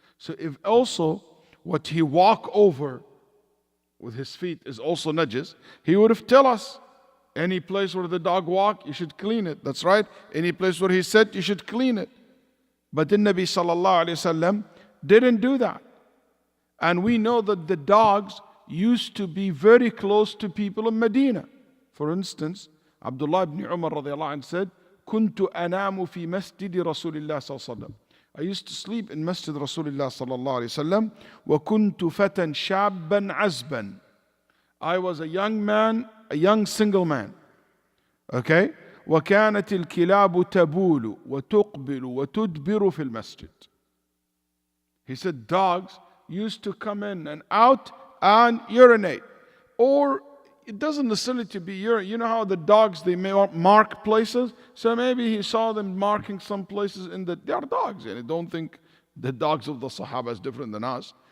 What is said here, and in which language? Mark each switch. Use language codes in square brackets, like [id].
[en] So if also what he walk over with his feet is also najis, he would have tell us, any place where the dog walk, you should clean it. That's right. Any place where he sat, you should clean it. But the Nabi sallallahu alayhi wasallam didn't do that. And we know that the dogs used to be very close to people in Medina. For instance, Abdullah ibn Umar radiallahu anhu said, [ar] كنت أنام في مسجد رسول الله صلى الله عليه وسلم. [en] I used to sleep in Masjid Rasulullah sallallahu alayhi wasallam. [ar] وكنت فتى شابا عزبا. [en] I was a young man, a young single man. Okay? [ar] وكانت الكلاب تبول وتقبل وتدبر في المسجد. [en] He said dogs used to come in and out and urinate. Or it doesn't necessarily to be urinate. You know how the dogs, they may mark places? So maybe he saw them marking some places they are dogs. And don't think the dogs of the Sahaba is different than us.